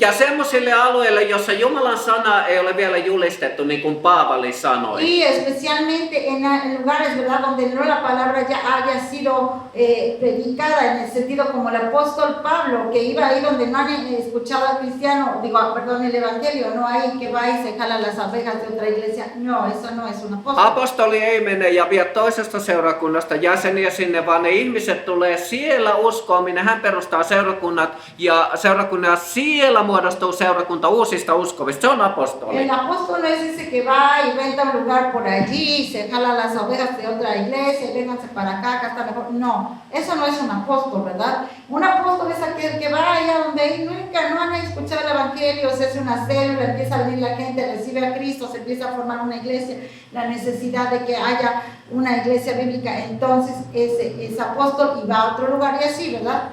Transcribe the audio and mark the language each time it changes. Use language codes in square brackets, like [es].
[fi] Ja semmoisille alueille, jossa Jumalan sana ei ole vielä julistettu, niin kuin Paavali sanoi. [es] Y especialmente en lugares, ¿verdad? Donde no la palabra ya haya sido predicada en el sentido como el apóstol Pablo, que iba ahí donde nadie escuchaba al cristiano, el evangelio, no hay que va y se jala las abejas de otra iglesia. No, eso no es un apóstol. [fi] Apostoli ei mene ja vie toisesta seurakunnasta jäseniä sinne, vaan ne ihmiset tulee siellä uskoon, minne hän perustaa seurakunnat ja siellä muodostuu seurakunta uusista uskovista. Se on apostoli. [es] El apóstol no es ese que va y renta un lugar por allí, se jala las ovejas de otra iglesia, vénganse para acá está mejor. No, eso no es un apóstol, ¿verdad? Un apóstol es aquel que va allá donde nunca no han escuchado el evangelio, se hace una célula, empieza a venir la gente, recibe a Cristo, se empieza a formar una iglesia, la necesidad de que haya una iglesia bíblica, entonces es apóstol y va a otro lugar y así, ¿verdad?